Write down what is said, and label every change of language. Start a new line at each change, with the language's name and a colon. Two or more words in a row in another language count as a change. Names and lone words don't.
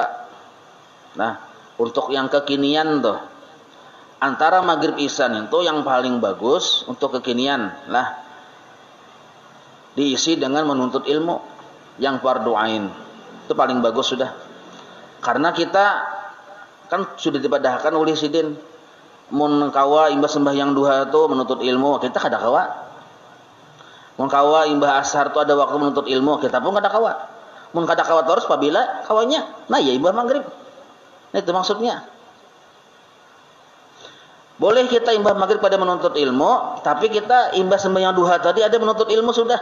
Indonesian: Nah, untuk yang kekinian tuh antara maghrib isya itu yang paling bagus untuk kekinian lah diisi dengan menuntut ilmu yang fardu ain.
Banjar: Itu paling bagus sudah. Karena kita kan sudah dipadahkan oleh sidin mun kawa imbah sembahyang duha itu menuntut ilmu, kita kada kawa. Mun kawa imbah ashar itu ada waktu menuntut ilmu, kita pun kada kawa. Mun kada kawa terus apabila kawanya, nah ya imbah maghrib. Nah itu maksudnya. Boleh kita imbah maghrib pada menuntut ilmu, tapi kita imbah sembahyang duha tadi ada menuntut ilmu sudah.